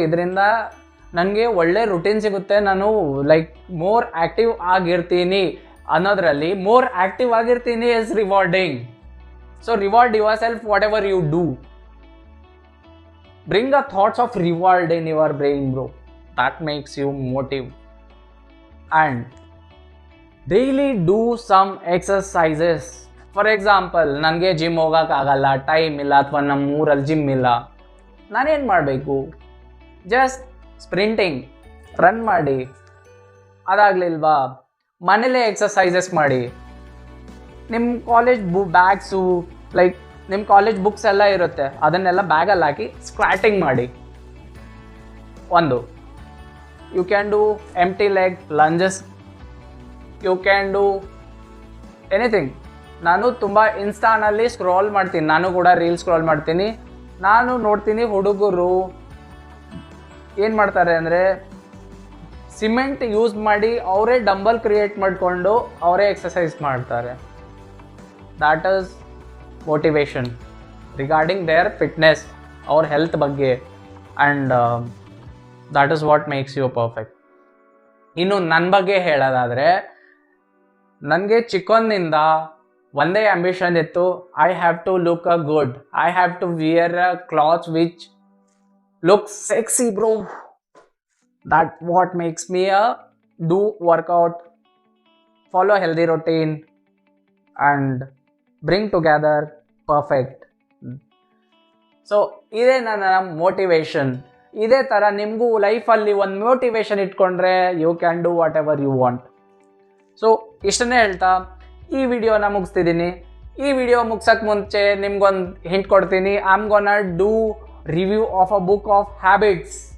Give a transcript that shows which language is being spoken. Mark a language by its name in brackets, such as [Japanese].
[Kannada] ಇದರಿಂದ ನನಗೆ ಒಳ್ಳೆ ರುಟೀನ್ ಸಿಗುತ್ತೆ. ನಾನು ಲೈಕ್ ಮೋರ್ ಆ್ಯಕ್ಟಿವ್ ಆಗಿರ್ತೀನಿ ಅನ್ನೋದ್ರಲ್ಲಿ more active ಆಗಿರ್ತೀನಿ [English] Is rewarding. So reward yourself whatever you do. Bring a thoughts of reward in your brain bro. That makes you motive. And daily do some exercises. For example, [Kannada] ನನಗೆ gym ಹೋಗೋಕ್ಕಾಗಲ್ಲ, time ಇಲ್ಲ, ಅಥವಾ ನಮ್ಮ ಊರಲ್ಲಿ gym ಇಲ್ಲ, ನಾನೇನು ಮಾಡಬೇಕು? Just sprinting, run ಮಾಡಿ. ಅದಾಗಲಿಲ್ವಾ, ಮನೇಲೇ ಎಕ್ಸಸೈಸಸ್ ಮಾಡಿ. ನಿಮ್ಮ ಕಾಲೇಜ್ ಬ್ಯಾಗ್ಸು, ಲೈಕ್ ನಿಮ್ಮ ಕಾಲೇಜ್ ಬುಕ್ಸ್ ಎಲ್ಲ ಇರುತ್ತೆ, ಅದನ್ನೆಲ್ಲ ಬ್ಯಾಗಲ್ಲಿ ಹಾಕಿ ಸ್ಕ್ವಾಟಿಂಗ್ ಮಾಡಿ. [English] ಒಂದು, you can do empty leg lunges, you can do anything. [Kannada] ನಾನು ತುಂಬ ಇನ್ಸ್ಟಾನಲ್ಲಿ ಸ್ಕ್ರಾಲ್ ಮಾಡ್ತೀನಿ, ನಾನು ಕೂಡ ರೀಲ್ ಸ್ಕ್ರಾಲ್ ಮಾಡ್ತೀನಿ. ನಾನು ನೋಡ್ತೀನಿ ಹುಡುಗರು ಏನು ಮಾಡ್ತಾರೆ ಅಂದರೆ, ಸಿಮೆಂಟ್ ಯೂಸ್ ಮಾಡಿ ಅವರೇ ಡಂಬಲ್ ಕ್ರಿಯೇಟ್ ಮಾಡಿಕೊಂಡು ಅವರೇ ಎಕ್ಸಸೈಸ್ ಮಾಡ್ತಾರೆ. [English] that is motivation regarding their fitness, [Kannada] ಅವ್ರ ಹೆಲ್ತ್ ಬಗ್ಗೆ. [English] And that is what makes you perfect. [Kannada] ಇನ್ನು ನನ್ನ ಬಗ್ಗೆ ಹೇಳೋದಾದರೆ, ನನಗೆ ಚಿಕ್ಕಂದಿನಿಂದ ಒಂದೇ ಆಂಬಿಷನ್ ಇತ್ತು, [English] I have to look a good, I have to wear a clothes which look sexy bro. that what makes me do workout, follow healthy routine and bring together perfect. [Kannada] So ಇದೇ ನನ್ನ motivation. ಇದೇ ಥರ ನಿಮಗೂ ಲೈಫಲ್ಲಿ ಒಂದು motivation ಇಟ್ಕೊಂಡ್ರೆ [English] You can do whatever you want. [Kannada] So ಇಷ್ಟನ್ನೇ ಹೇಳ್ತಾ, ಈ ವಿಡಿಯೋನ ಮುಗಿಸ್ತಿದ್ದೀನಿ. ಈ ವಿಡಿಯೋ ಮುಗ್ಸೋಕ್ಕೆ ಮುಂಚೆ ನಿಮ್ಗೊಂದು ಹಿಂಟ್ ಕೊಡ್ತೀನಿ. [English] I am gonna do review of a book of habits.